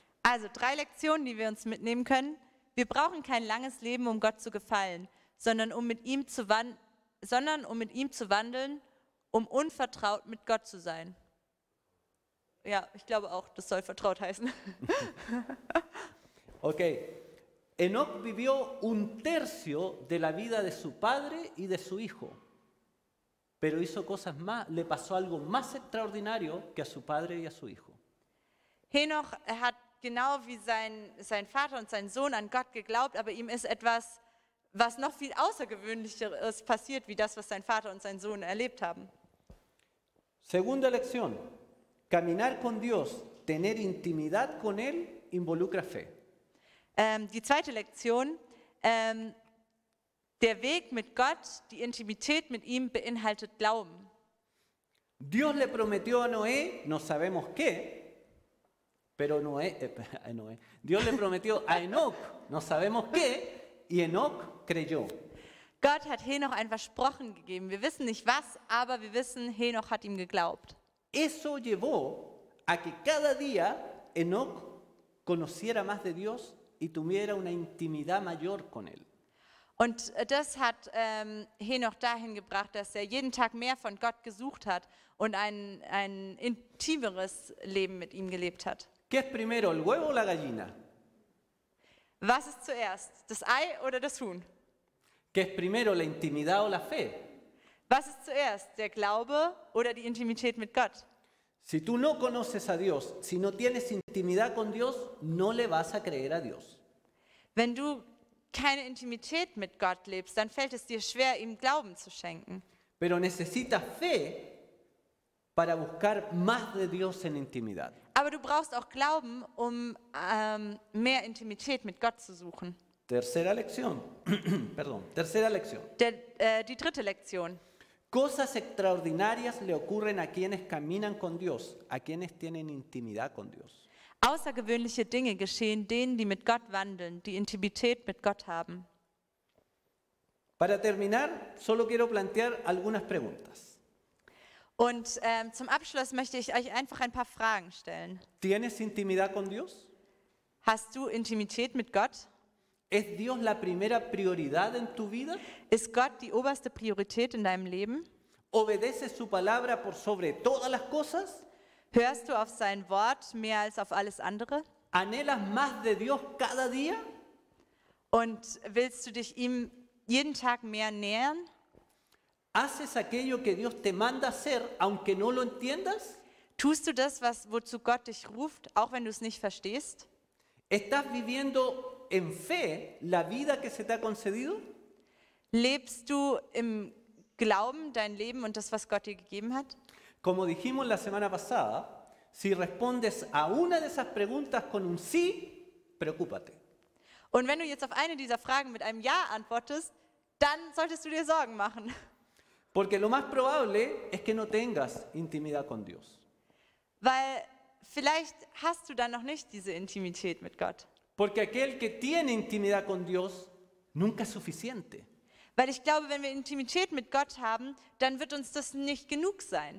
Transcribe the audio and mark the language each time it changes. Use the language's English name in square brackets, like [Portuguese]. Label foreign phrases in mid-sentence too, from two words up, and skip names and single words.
[German] Also 3 Lektionen, die wir uns mitnehmen können. Wir brauchen kein langes Leben, um Gott zu gefallen, sondern um mit ihm zu wandeln, um unvertraut mit Gott zu sein. Ja, ich glaube auch, das soll vertraut heißen. Ok. [Spanish] Enoc vivió 1/3 de la vida de su padre y de su hijo, pero hizo cosas más, le pasó algo más extraordinario que a su padre y a su hijo. [German] Henoch hat genau wie sein Vater und sein Sohn an Gott geglaubt, aber ihm ist etwas, was noch viel Außergewöhnlicheres passiert, wie das, was sein Vater und sein Sohn erlebt haben. [Spanish] Segunda lección, caminar con Dios, tener intimidad con Él, involucra fe. [German] Die zweite Lektion, der Weg mit Gott, die Intimität mit ihm beinhaltet Glauben. [Spanish] Dios le prometió a Noé, no sabemos qué, pero Dios le prometió a Enoc, no sabemos qué, y Enoc creyó. [German] Gott hat Henoch ein Versprochen gegeben. Wir wissen nicht was, aber wir wissen, Henoch hat ihm geglaubt. [Spanish] Eso llevó a que cada día Enoc conociera más de Dios y tuviera una intimidad mayor con Él. [German] Und das hat Henoch dahin gebracht, dass er jeden Tag mehr von Gott gesucht hat und ein intimeres Leben mit ihm gelebt hat. [Spanish] ¿Qué es primero, el huevo o la gallina? [German] Was ist zuerst, das Ei oder das Huhn? [Spanish] ¿Qué es primero, la intimidad o la fe? [German] Was ist zuerst, der Glaube oder die Intimität mit Gott? [Spanish] Si tú no conoces a Dios, si no tienes intimidad con Dios, no le vas a creer a Dios. [German] Wenn du keine Intimität mit Gott lebst, dann fällt es dir schwer, ihm Glauben zu schenken. [Spanish] Pero necesitas fe para buscar más de Dios en intimidad. [German] Aber du brauchst auch Glauben, um mehr Intimität mit Gott zu suchen. [Spanish] Tercera lección. Perdón, tercera lección. [German] Die dritte Lektion. [Spanish] Cosas extraordinarias le ocurren a quienes caminan con Dios, a quienes tienen intimidad con Dios. [German] Außergewöhnliche Dinge geschehen denen, die mit Gott wandeln, die Intimität mit Gott haben. [Spanish] Para terminar, solo quiero plantear algunas preguntas. [German] Und zum Abschluss möchte ich euch einfach ein paar Fragen stellen. [Spanish] ¿Tienes intimidad con Dios? [German] Hast du Intimität mit Gott? [Spanish] ¿Es Dios la primera prioridad en tu vida? [German] Ist Gott die oberste Priorität in deinem Leben? [Spanish] ¿Obedeces su palabra por sobre todas las cosas? [German] Hörst du auf sein Wort mehr als auf alles andere? [Spanish] ¿Anhelas más de Dios cada día? [German] Und willst du dich ihm jeden Tag mehr nähern? [Spanish] ¿Haces aquello que Dios te manda hacer aunque no lo entiendas? [German] Tust du das, wozu Gott dich ruft, auch wenn du es nicht verstehst? [Spanish] ¿Estás viviendo en fe la vida que se te ha concedido? [German] Lebst du im Glauben dein Leben und das, was Gott dir gegeben hat? [Spanish] Como dijimos la semana pasada, si respondes a una de esas preguntas con un sí, preocúpate. [German] Und wenn du jetzt auf eine dieser Fragen mit einem Ja antwortest, dann solltest du dir Sorgen machen. [Spanish] Porque lo más probable es que no tengas intimidad con Dios. [German] Weil vielleicht hast du dann noch nicht diese Intimität mit Gott. [Spanish] Porque aquel que tiene intimidad con Dios nunca es suficiente. [German] Weil ich glaube, wenn wir Intimität mit Gott haben, dann wird uns das nicht genug sein.